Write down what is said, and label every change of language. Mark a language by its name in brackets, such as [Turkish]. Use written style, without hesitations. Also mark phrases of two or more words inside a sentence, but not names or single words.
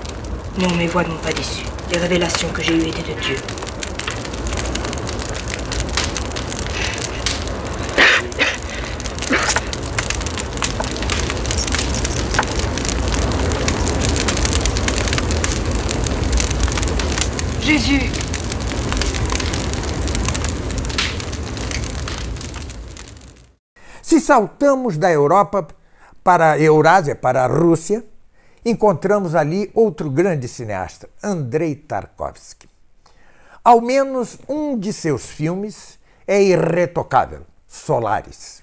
[French] Non, mes voix ne m'ont pas déçu. Les révélations que j'ai eues étaient de Dieu. Jésus! [Portuguese] Se saltamos da Europa para a Eurásia, para a Rússia, encontramos ali outro grande cineasta, Andrei Tarkovsky. Ao menos um de seus filmes é irretocável, Solaris.